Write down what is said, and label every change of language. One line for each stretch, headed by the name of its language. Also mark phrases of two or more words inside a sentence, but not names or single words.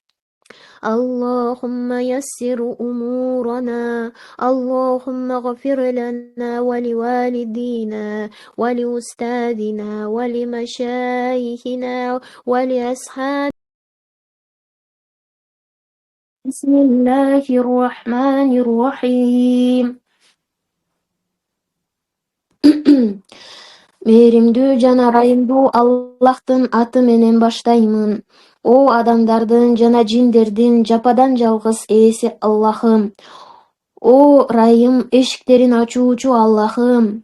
Arabic: اللهم يسر أمورنا اللهم اغفر لنا ولوالدينا ولأستاذنا ولمشايخنا ولأصحاب بسم الله الرحمن الرحيم
Kyrgyz: Мээримдүү жана ырайымдуу Аллахтын аты менен баштаймын. О адамдардын жана жиндердин жападан жалгыз ээси Аллахым. О ырайым эшиктерин ачуучу Аллахым.